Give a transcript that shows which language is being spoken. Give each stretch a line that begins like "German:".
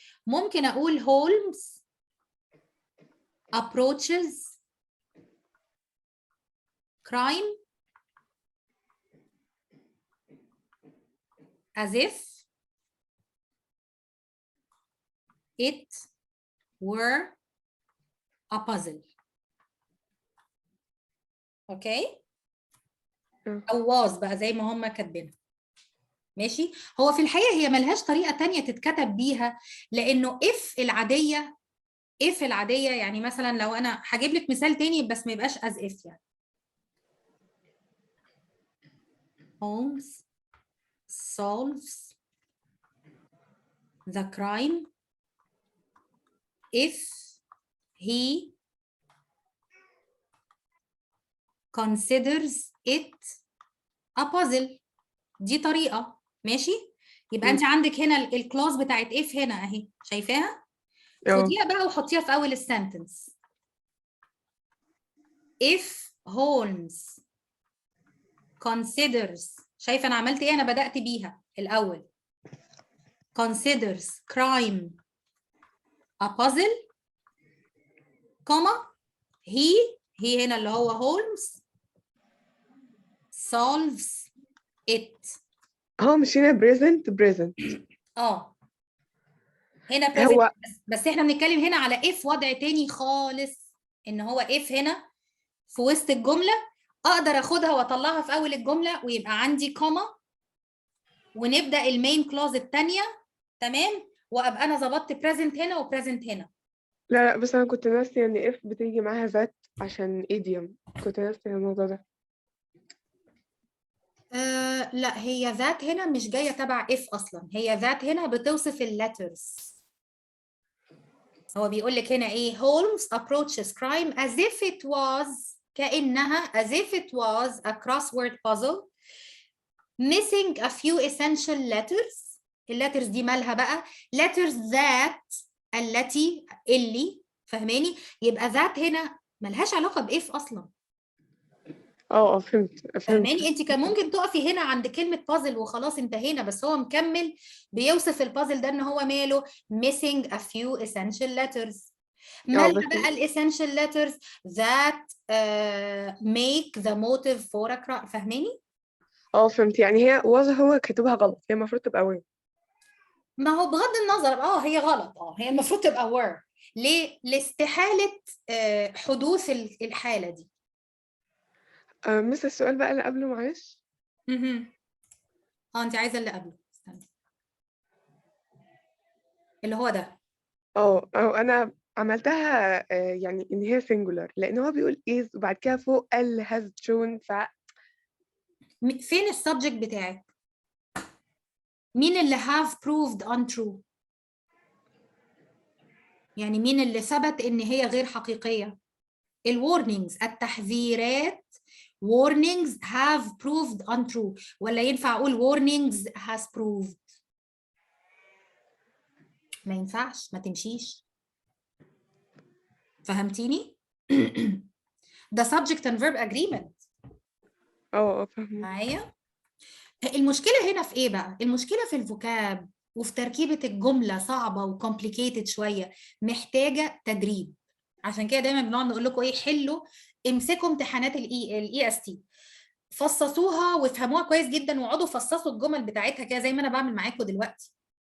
Arabic: ممكن اقول
English: Holmes approaches crime as if it were a puzzle.
Arabic: اوكي؟ او was بقى زي ما هم كاتبينها. ماشي. هو في الحقيقة هي ملهاش طريقة تانية تتكتب بيها، لأنه if العادية يعني مثلا لو أنا هجيب لك مثال تاني بس ما يبقاش as if يعني.
English: Holmes solves the crime if he considers it a puzzle.
Arabic: دي طريقة، ماشي. يبقى انت عندك هنا الكلاوز بتاعت if هنا اهي، شايفاها؟ خديها بقى وحطيها في اول السنتنس. if Holmes considers، شايفه انا عملت ايه؟ انا بدأت بيها الاول.
English: considers crime a puzzle comma he هنا اللي هو Holmes solves it.
Arabic: هو مش هنا present هنا present هو بس احنا بنتكلم هنا على if وضع تاني خالص، ان هو if هنا في وسط الجمله اقدر اخدها واطلعها في اول الجمله ويبقى عندي كوما ونبدا المين كلوز الثانيه، تمام، وابقى انا ظبطت present هنا وبريزنت هنا. لا بس انا كنت ناسيه ان if بتيجي معاها ذات عشان idiom، كنت ناسيه الموضوع ده. لا هي ذات هنا مش جايه تبع if اصلا، هي ذات هنا بتوصف الليترز. هو بيقول لك هنا ايه؟
English: Holmes approaches crime as if it was، كأنها as if it was a crossword puzzle missing a few essential letters.
Arabic: الليترز دي مالها بقى؟ letters that، التي، اللي، فهماني؟ يبقى ذات هنا ملهاش علاقة بإف أصلا. فهمت. فهماني؟ انت كان ممكن تقفي هنا عند كلمة بازل وخلاص انتهينا، بس هو مكمل بيوصف البازل ده ان هو ماله
English: missing a few essential letters. مالها بقى الاسينشال letters that make the motive for a crime.
Arabic: فاهماني؟ فهمت. يعني هي هو كاتبها غلط، هي المفروض تبقى وين. ما هو بغض النظر هي غلط، هي المفروض تبقى were. ليه؟ لاستحالة حدوث الحالة دي. مس السؤال بقى اللي قبله معلش. انت عايزة اللي قبله، استنى. اللي هو ده. انا عملتها يعني ان هي singular، لان هو بيقول is وبعد كده فوق قال has shown. فين السبجكت بتاعك؟ مين اللي have proved untrue؟ يعني مين اللي ثبت ان هي غير حقيقية؟ الwarnings، التحذيرات.
English: warnings have proved untrue،
Arabic: ولا ينفع اقول
English: warnings has proved؟
Arabic: ما ينفعش، ما تمشيش. فهمتيني؟ ده
English: subject and verb agreement.
Arabic: فهمت. معايا؟ المشكلة هنا في ايه بقى؟ المشكلة في الفوكاب وفي تركيبة الجملة، صعبة وكومبليكيتد شوية، محتاجة تدريب. عشان كده دايما بنقعد نقول لكم ايه؟ حلوا، امسكوا امتحانات الاي اس تي، فصصوها وافهموها كويس جدا، واقعدوا فصصوا الجمل بتاعتها كده زي ما انا بعمل معاكم دلوقتي.